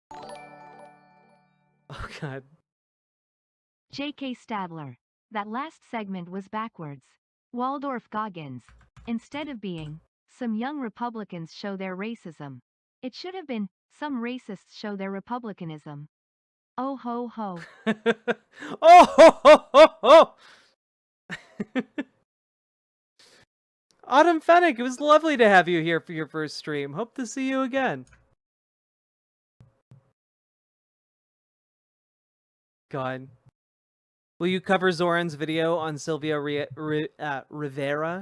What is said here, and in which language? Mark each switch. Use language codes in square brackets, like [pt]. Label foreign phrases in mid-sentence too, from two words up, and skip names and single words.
[en] Oh, God. J.K. Stadler. That last segment was backwards. Waldorf Goggins. Instead of being, some young Republicans show their racism. It should have been, some racists show their republicanism. Oh ho ho. Oh ho ho ho ho! Autumn Fennec, it was lovely to have you here for your first stream. Hope to see you again. God. Will you cover Zoran's video on Silvio Rivera?